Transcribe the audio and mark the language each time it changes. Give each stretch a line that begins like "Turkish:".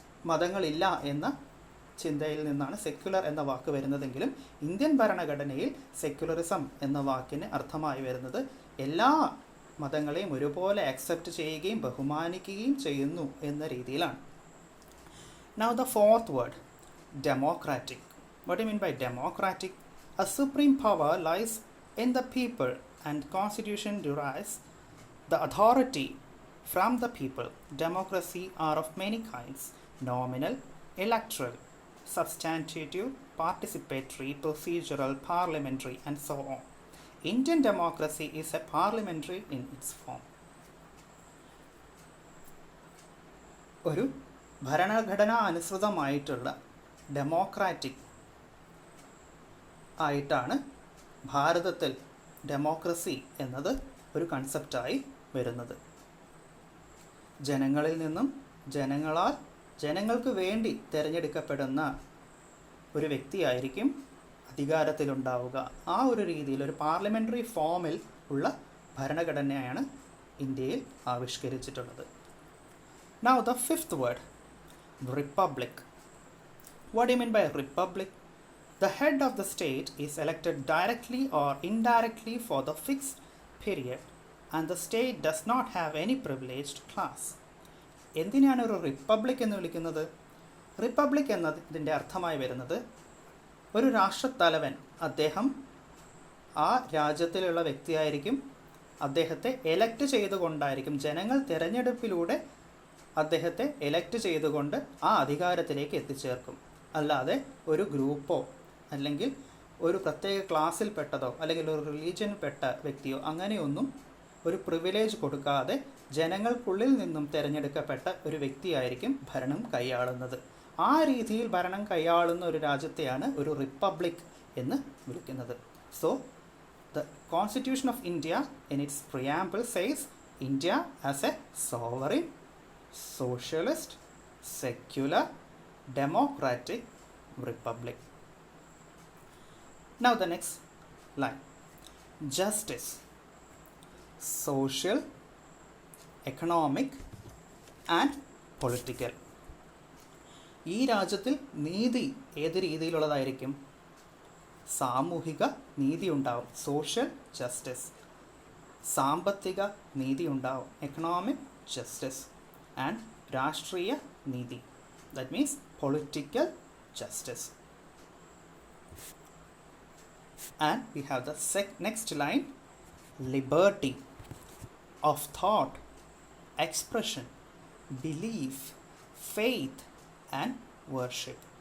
Malayalam: മതങ്ങളില്ല എന്ന ചിന്തയിൽ നിന്നാണ് സെക്യുലർ എന്ന വാക്ക് വരുന്നതെങ്കിലും ഇന്ത്യൻ ഭരണഘടനയിൽ സെക്യുലറിസം എന്ന വാക്കിന് അർത്ഥമായി വരുന്നത് എല്ലാ മതങ്ങളെയും ഒരുപോലെ അക്സെപ്റ്റ് ചെയ്യുകയും ബഹുമാനിക്കുകയും ചെയ്യുന്നു എന്ന രീതിയിലാണ്.
English: Now the fourth word, democratic. What do you mean by democratic? A supreme power lies in the people and constitution derives the authority from the people. Democracy are of many kinds: nominal, electoral, substantive, participatory, procedural, parliamentary, and so on. Indian democracy is a parliamentary in its form.
Malayalam: ഒരു ഭരണഘടനാ അനുസൃതമായിട്ടുള്ള democratic ആയിട്ടാണ് ഭാരതത്തിൽ democracy എന്നത് ഒരു കൺസെപ്റ്റായി വരുന്നത്. ജനങ്ങളിൽ നിന്നും ജനങ്ങളാൽ ജനങ്ങൾക്ക് വേണ്ടി തിരഞ്ഞെടുക്കപ്പെടുന്ന ഒരു വ്യക്തിയായിരിക്കും അധികാരത്തിലുണ്ടാവുക. ആ ഒരു രീതിയിൽ ഒരു പാർലമെൻ്ററി ഫോമിൽ ഉള്ള ഭരണഘടനയാണ് ഇന്ത്യയിൽ ആവിഷ്കരിച്ചിട്ടുള്ളത്.
English: Now the fifth word, republic. What do you mean by republic? The head of the state is elected directly or indirectly for the fixed period and the state does not have any privileged class.
Malayalam: എന്തിനാണ് ഒരു republic എന്ന് വിളിക്കുന്നത്? Republic എന്നതിൻ്റെ അർത്ഥമായി വരുന്നത് ഒരു രാഷ്ട്രത്തലവൻ, അദ്ദേഹം ആ രാജ്യത്തിലുള്ള വ്യക്തിയായിരിക്കും, അദ്ദേഹത്തെ എലക്റ്റ് ചെയ്തുകൊണ്ടായിരിക്കും, ജനങ്ങൾ തിരഞ്ഞെടുപ്പിലൂടെ അദ്ദേഹത്തെ എലക്റ്റ് ചെയ്തുകൊണ്ട് ആ അധികാരത്തിലേക്ക് എത്തിച്ചേർക്കും. അല്ലാതെ ഒരു ഗ്രൂപ്പോ അല്ലെങ്കിൽ ഒരു പ്രത്യേക ക്ലാസ്സിൽപ്പെട്ടതോ അല്ലെങ്കിൽ ഒരു റിലീജിയനിൽപ്പെട്ട വ്യക്തിയോ അങ്ങനെയൊന്നും ഒരു പ്രിവിലേജ് കൊടുക്കാതെ ജനങ്ങൾക്കുള്ളിൽ നിന്നും തിരഞ്ഞെടുക്കപ്പെട്ട ഒരു വ്യക്തിയായിരിക്കും ഭരണം കൈയാളുന്നത്. ആ രീതിയിൽ ഭരണം കൈയാളുന്ന ഒരു രാജ്യത്തെയാണ് ഒരു റിപ്പബ്ലിക് എന്ന് വിളിക്കുന്നത്.
English: So the constitution of India in its preamble says India as a sovereign, socialist, secular, democratic republic. Now the next line, justice, social, economic and political.
Malayalam: ഈ രാജ്യത്തിൽ നീതി ഏത് രീതിയിലുള്ളതായിരിക്കും? സാമൂഹിക നീതി ഉണ്ടാവും,
English: Social justice.
Malayalam: സാമ്പത്തിക നീതി ഉണ്ടാവും,
English: Economic justice. And
Malayalam: രാഷ്ട്രീയ നീതി,
English: that means political justice. And we have the next line, liberty of thought, expression, belief, faith and worship.